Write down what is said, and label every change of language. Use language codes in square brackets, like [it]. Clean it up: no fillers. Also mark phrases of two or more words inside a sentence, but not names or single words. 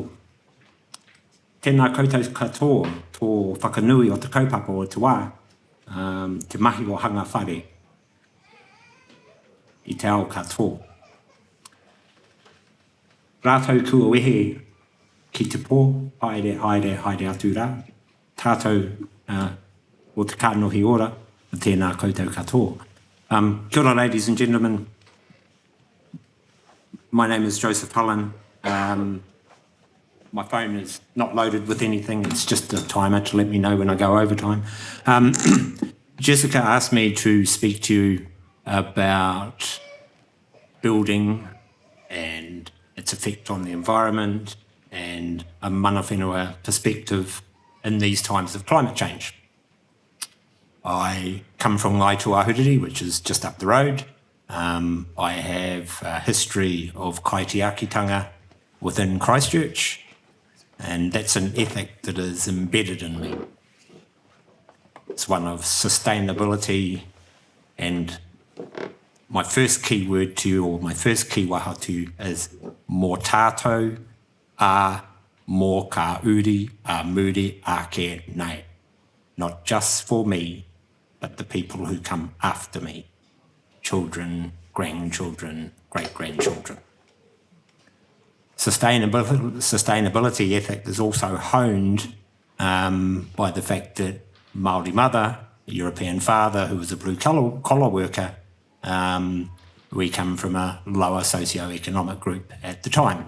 [mi] Tēnā koutou katoa tō whakanui o te kaupapa o te wā, te mahi o hanga whare i te ao katoa. Rātou kua wehe ki te pō, haere atu rā. Tātou o te kānohi ora, tēnā koutou katoa. Kia ora, [en] ladies and gentlemen. My name is Joseph Cullen. My phone is not loaded with anything. It's just a timer to let me know when I go overtime. Jessica asked me to speak to you about building and its effect on the environment and a mana whenua perspective in these times of climate change. I come from Ngaituahuriri, which is just up the road. I have a history of kaitiakitanga within Christchurch, and that's an ethic that is embedded in me. It's one of sustainability, and my first key word to you, or my first key waha to you, is [mi] mō tātou, mō ka uri, muri, ke nei. [en] Not just for me, but the people who come after me. Children, grandchildren, great-grandchildren. Sustainability ethic is also honed by the fact that Māori mother, a European father who was a blue-collar worker, we come from a lower socio-economic group at the time.